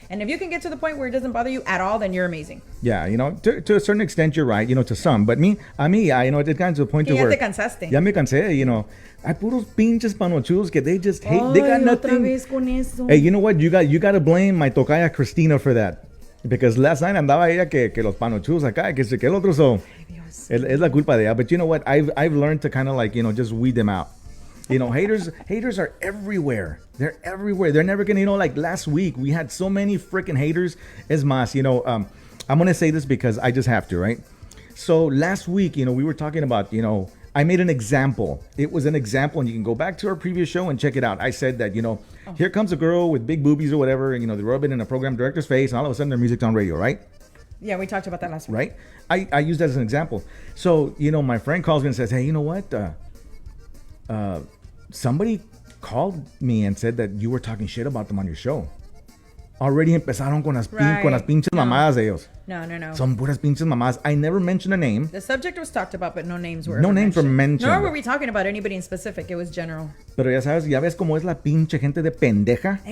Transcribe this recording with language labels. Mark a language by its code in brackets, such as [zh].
[en] And if you can get to the point where it doesn't bother you at all, then you're amazing. Yeah, to a certain extent you're right, to some. But it got to a point to where [es] ya te cansaste. Ya me cansé, hay puros pinches panochudos que [en] they just hate. They got nothing. [es] Otra vez con eso. [en] Hey, you know what? You got to blame my tocaya Cristina for that. Because last night [es] andaba ella que los panochudos acá, que el otro so. Es la culpa de ella. [en] But you know what? I've learned to kind of just weed them out. Haters are everywhere. They're everywhere. They're never gonna, like last week we had so many freaking haters. [es] Es más, [en] I'm gonna say this because I just have to, right? So last week, we were talking about, I made an example. It was an example, and you can go back to our previous show and check it out. I said that, here comes a girl with big boobies or whatever, and, they rub it in a program director's face, and all of a sudden their music's on radio, right? Yeah, we talked about that last week. Right? I used that as an example. So, my friend calls me and says, hey, you know what? Somebody called me and said that you were talking shit about them on your show. [es] Already empezaron con las pinches mamadas de ellos. No. Son puras pinches mamadas. [en] I never mentioned a name. The subject was talked about, but no names were mentioned. Nor were we talking about anybody in specific. It was general. [es] Pero ya ves cómo es la pinche gente de pendeja.